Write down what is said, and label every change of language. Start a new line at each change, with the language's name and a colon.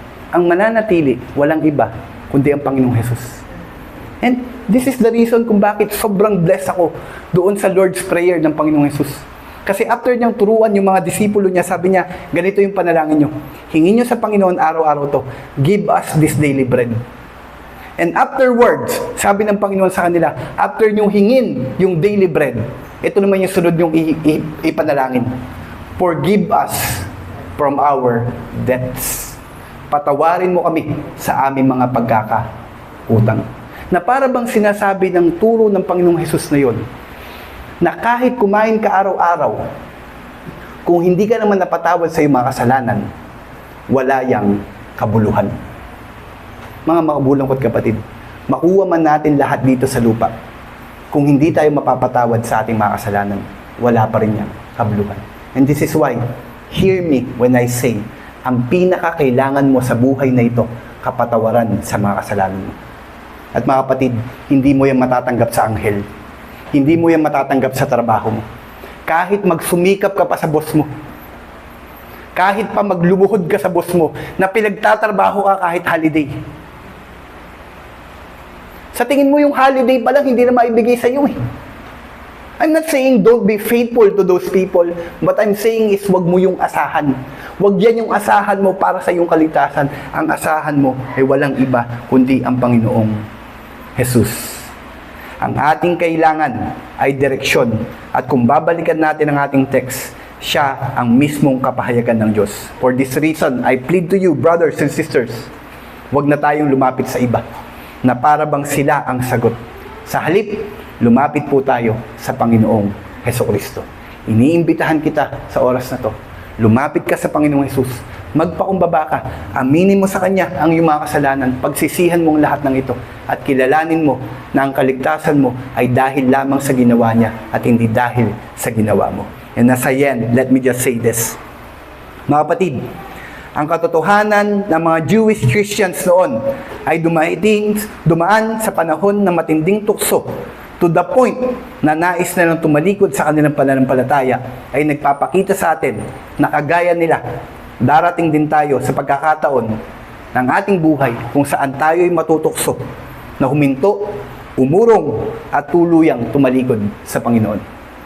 Filipino: Ang mananatili, walang iba, kundi ang Panginoong Jesus.
English: And this is the reason
Filipino: kung bakit sobrang blessed ako doon sa Lord's Prayer ng Panginoong Jesus. Kasi after niyang turuan yung mga disipulo niya, sabi niya, ganito yung panalangin niyo. Hingin niyo sa Panginoon araw-araw to.
English: Give us this daily bread. And afterwards,
Filipino: sabi ng Panginoon sa kanila, after niyong hingin yung daily bread, ito naman yung sunod yung ipanalangin.
English: Forgive us from our debts.
Filipino: Patawarin mo kami sa aming mga pagkakautang. Na para bang sinasabi ng turo ng Panginoong Jesus na yon, na kahit kumain ka araw-araw, kung hindi ka naman napatawad sa iyong mga kasalanan, wala yang kabuluhan. Mga makabulang ko't kapatid, makuha man natin lahat dito sa lupa, kung hindi tayo mapapatawad sa ating mga kasalanan, wala pa rin yang kabuluhan.
English: And this is why, hear me when I say,
Filipino: ang pinakakailangan mo sa buhay na ito, kapatawaran sa mga kasalanan mo. At mga kapatid, hindi mo yan matatanggap sa anghel. Hindi mo yan matatanggap sa trabaho mo. Kahit magsumikap ka pa sa boss mo. Kahit pa maglumuhod ka sa boss mo, na pinagtatrabaho ka kahit holiday. Sa tingin mo yung holiday pa lang, hindi na maibigay sa iyo eh.
English: I'm not saying don't be faithful to those people, but I'm saying is
Filipino: wag mo yung asahan. Wag yan yung asahan mo para sa iyong kaligtasan. Ang asahan mo ay walang iba kundi ang Panginoong Jesus. Ang ating kailangan ay direksyon. At kung babalikan natin ang ating text, siya ang mismong kapahayagan ng Diyos.
English: For this reason, I plead to you, brothers and sisters,
Filipino: wag na tayong lumapit sa iba na para bang sila ang sagot. Sa halip, lumapit po tayo sa Panginoong Hesukristo. Iniimbitahan kita sa oras na to. Lumapit ka sa Panginoong Jesus. Magpakumbaba ka. Aminin mo sa Kanya ang iyong mga kasalanan. Pagsisihan mo ang lahat ng ito. At kilalanin mo na ang kaligtasan mo ay dahil lamang sa ginawa niya at hindi dahil sa ginawa mo.
English: And as I end, let me just say this.
Filipino: Mga kapatid, ang katotohanan ng mga Jewish Christians noon ay dumaan sa panahon ng matinding tukso
English: to the point
Filipino: na nais na lang tumalikod sa kanilang pananampalataya ay nagpapakita sa atin na kagaya nila, darating din tayo sa pagkakataon ng ating buhay kung saan tayo ay matutukso na huminto, umurong at tuluyang tumalikod sa Panginoon.